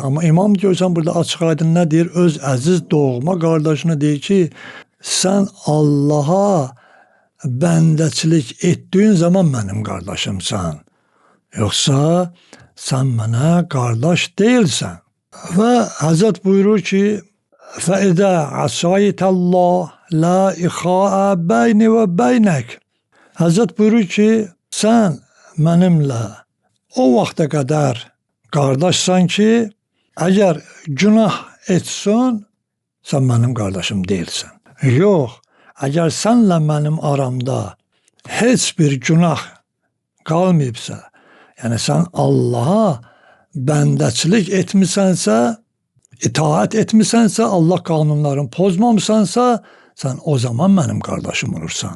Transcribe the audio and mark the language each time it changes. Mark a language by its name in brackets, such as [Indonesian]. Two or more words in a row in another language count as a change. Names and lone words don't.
[Azerbaijani] Amma imam görsən burada açıq aydın nə deyir? Öz əziz doğma qardaşını deyir ki, sən Allaha bəndəçilik etdiyin zaman mənim qardaşımsan. Yoxsa sən mənə qardaş deyilsən. Və Həzrət buyurur ki, [Arabic] فَإِذَا عَصَيْتَ اللّٰهِ لَا إِخَاءَ بَيْنِ وَبَيْنَكَ. [Azerbaijani] Həzrət buyurur ki, sən mənimlə o vaxta qədər qardaşsan ki, əgər günah etsən, sən mənim qardaşım deyilsən. Yox, əgər sənlə mənim aramda heç bir günah qalmayıbsa, yəni sən Allaha bəndəçilik etmisənsə, itaat etmisənsə, Allah qanunlarını pozmamısansa, sən o zaman mənim qardaşım olursan.